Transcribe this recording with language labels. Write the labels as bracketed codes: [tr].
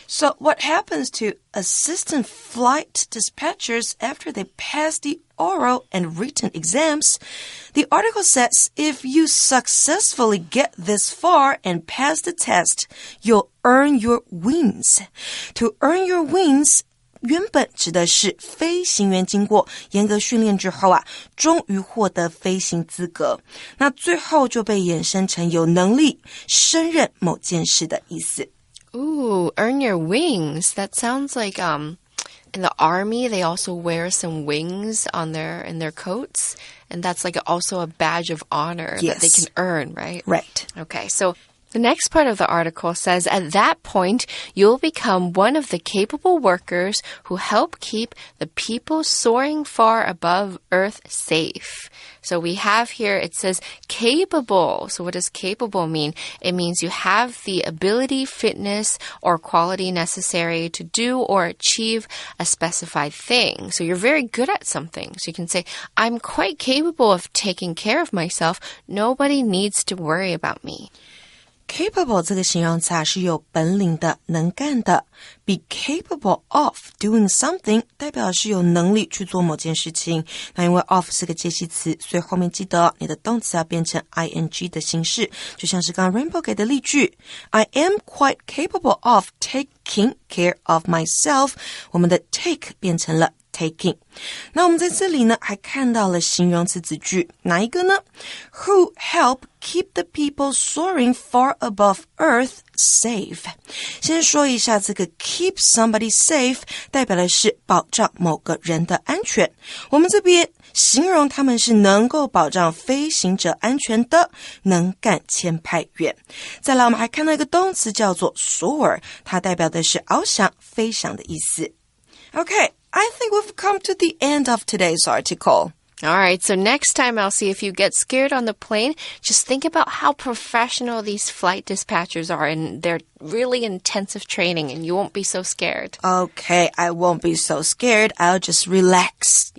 [en] So what happens to assistant flight dispatchers after they pass the oral and written exams? The article says if you successfully get this far and pass the test, you'll earn your wings. To earn your wings, [zh] 原本指的是飞行员经过严格训练之后终于获得飞行资格。那最后就被衍生成有能力胜任某件事的意思。 [en] Ooh, earn your wings. That sounds like in the army they also wear some wings on in their coats, and that's also a badge of honor that they can earn, right? Right. Okay, so the next part of the article says, at that point, you'll become one of the capable workers who help keep the people soaring far above Earth safe. So we have here, it says capable. So what does capable mean? It means you have the ability, fitness, or quality necessary to do or achieve a specified thing. So you're very good at something. So you can say, I'm quite capable of taking care of myself. Nobody needs to worry about me. [zh] Capable 这个形容词是有本领的、能干的。 [en] Be capable of doing something [zh] 代表是有能力去做某件事情。那因为 of 是个介系词，所以后面记得你的动词要变成 ing 的形式，就像是刚刚 Rainbow 给的例句 [en] I am quite capable of taking care of myself. [zh] 我们的 take 变成了taking. 那我们在这里呢还看到了形容词子句，哪一个呢？ [en] Who help keep the people soaring far above Earth safe. [zh] 先说一下这个 [en] keep somebody safe [zh] 代表的是保障某个人的安全。我们这边形容他们是能够保障飞行者安全的能干签派员。再来我们还看到一个动词叫做 soar， 它代表的是翱翔、飞翔的意思。 [en] Okay.I think we've come to the end of today's article. All right, so next time, Elsie, if you get scared on the plane, just think about how professional these flight dispatchers are, and they're really intensive training, and you won't be so scared. Okay, I won't be so scared. I'll just relax.